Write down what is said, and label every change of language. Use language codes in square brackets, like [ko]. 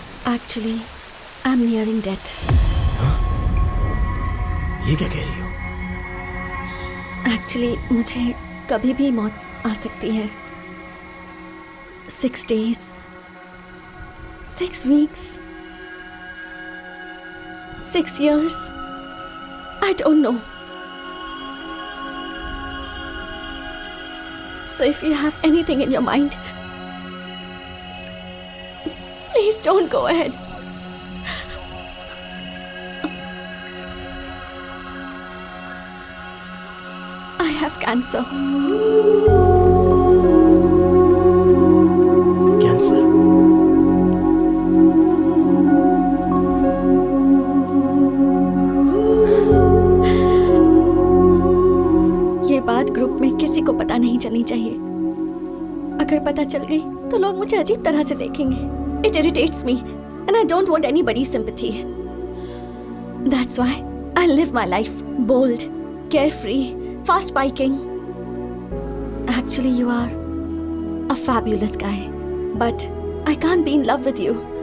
[en] Actually, I'm nearing death. [hi] ये क्या कह रही हो? एक्चुअली मुझे कभी भी मौत आ सकती है। [en] 6 days, 6 weeks, 6 years. I don't know. So if you have anything in your mind, please don't go ahead. I have cancer. [hi] Cancer? ये बात ग्रुप में किसी को पता नहीं चलनी चाहिए। अगर पता चल गई तो लोग मुझे अजीब तरह से देखेंगे। [en] It irritates me and I don't want anybody's sympathy. That's why I live my life bold, carefree, fast biking. Actually, you are a fabulous guy, but I can't be in love with you.